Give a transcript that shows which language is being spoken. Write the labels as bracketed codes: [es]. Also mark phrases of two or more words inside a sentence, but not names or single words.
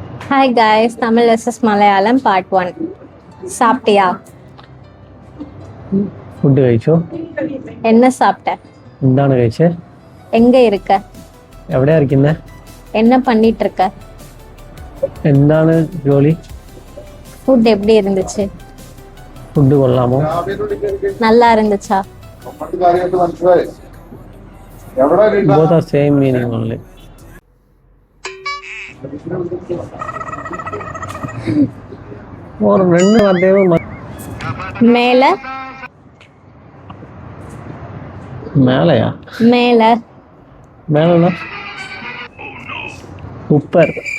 [en] Hi guys, Tamil SS Malayalam part 1. [ta] சாப்பிட்டியா? [ml] ഫുഡ് കഴിച്ചോ? [ta] என்ன சாப்பிட்ட? [ml] എന്താണ് കഴിച്ചേ? [ta] எங்க இருக்க? [ml] എവിടെയാ ഇരിക്കുന്നേ? [ta] என்ன பண்ணிட்டு இருக்க? [ml] എന്താണ് ജോലി? [ta] ஃபுட் எப்படி இருந்துச்சு? [ml] ഫുഡ് കൊള്ളാമോ? [ta] நல்லா இருந்துச்சா? [en] both are same meaning only. [ta] ஒரு ரெண்டு வார்த்தையும் மேல மேலையா? மேல மேலனா சூப்பர்.